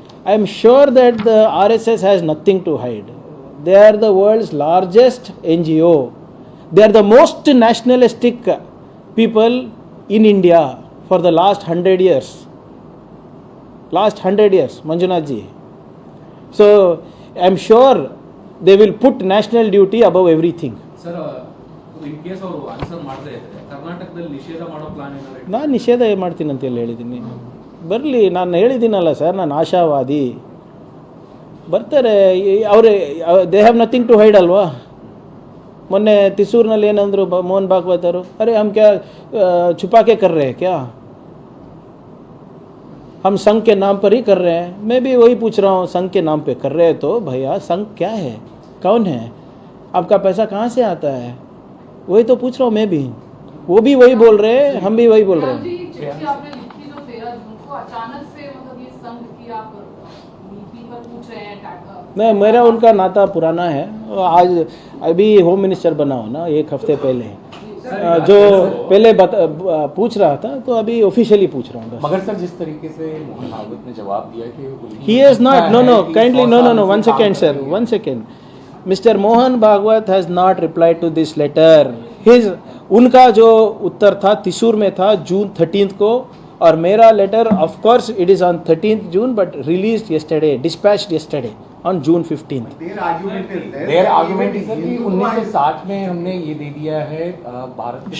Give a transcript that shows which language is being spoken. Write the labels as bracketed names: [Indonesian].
[English] I am sure that the RSS has nothing to hide. They are the world's largest NGO. They are the most nationalistic people in India for the last 100 years. Last 100 years, Manjunath ji. So, I am sure they will put national duty above everything. Sir, in case [Kannada] ಅವರು answer ಮಾಡದೇ ಇದ್ರೆ ಕರ್ನಾಟಕದಲ್ಲಿ ನಿಷೇಧ ಮಾಡೋ plan ಏನಾದ್ರು? ನಾನು ನಿಷೇಧ ಮಾಡ್ತೀನಿ ಅಂತ ಹೇಳಿದ್ದೀನಿ. ಬರಲಿ, ನಾನು ಹೇಳಿದ್ದೀನಲ್ಲ ಸರ್, ನಾನು ಆಶಾವಾದಿ. ಬರ್ತಾರೆ ಅವರೇ, [English] they have nothing to hide [Kannada] ಅಲ್ವಾ? ಮೊನ್ನೆ ತಿಸೂರಿನಲ್ಲಿ ಏನಂದ್ರು ಮೋಹನ್ ಭಾಗವತ್ ಅವರು, [Hindi] ಅರೆ ಹಮ್ ಕ್ಯಾ छुपाके कर रहे हैं क्या? हम संघ के नाम पर ही कर रहे हैं. मैं भी वही पूछ रहा हूँ, संघ के नाम पे कर रहे हैं तो भैया संघ क्या है, कौन है, आपका पैसा कहाँ से आता है? वही तो पूछ रहा हूँ मैं भी. वो भी वही बोल रहे हैं, हम भी वही बोल रहे हैं. अचानक से मतलब ये संघ की आप नीति पर पूछ रहे हैं? नहीं, मेरा उनका नाता पुराना है. आज अभी होम मिनिस्टर बना हो ना, एक हफ्ते पहले, जो पहले पूछ रहा था, तो अभी ऑफिशियली पूछ रहा हूँ. मगर सर, जिस तरीके से मोहन भागवत ने जवाब दिया कि [English] he is not, no kindly, no 1 second sir, 1 second. Mr. Mohan Bhagwat has not replied to this letter. [Hindi] उनका जो उत्तर था तिसूर में था जून 13th को, और मेरा letter [English] Of course it is on 13th June but released yesterday, dispatched yesterday on June 15th. Their argument is [Hindi] कि 1960 में हमने ये दे दिया है भारत के